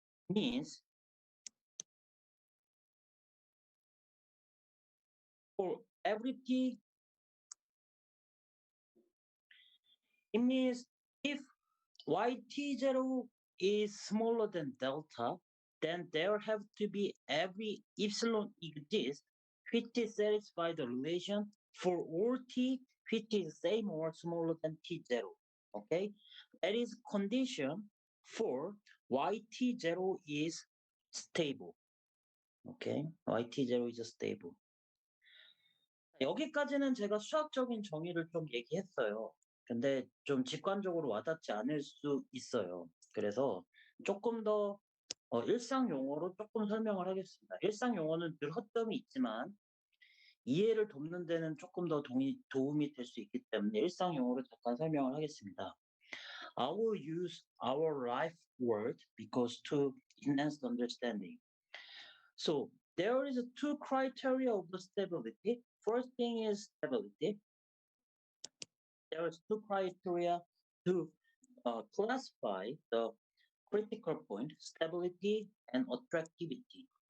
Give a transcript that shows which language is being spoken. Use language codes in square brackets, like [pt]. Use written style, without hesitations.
[en] means for every t, it means if yt0 is smaller than delta, then there have to be every epsilon exists which is satisfy the relation for all t which is same or smaller than t0. Okay, that is condition for yt0 is stable. Okay, yt0 is stable. [ko] 여기까지는 제가 수학적인 정의를 좀 얘기했어요. 근데 좀 직관적으로 와닿지 않을 수 있어요. 그래서 조금 더 일상 용어로 조금 설명을 하겠습니다. 일상 용어는 늘 허점이 있지만 이해를 돕는 데는 조금 더 도움이 될 수 있기 때문에 일상 용어로 잠깐 설명을 하겠습니다. [en] I will use our life word because to enhance the understanding. So there is two criteria of the stability. First thing is stability. There is two criteria to classify the critical point, stability and attractivity.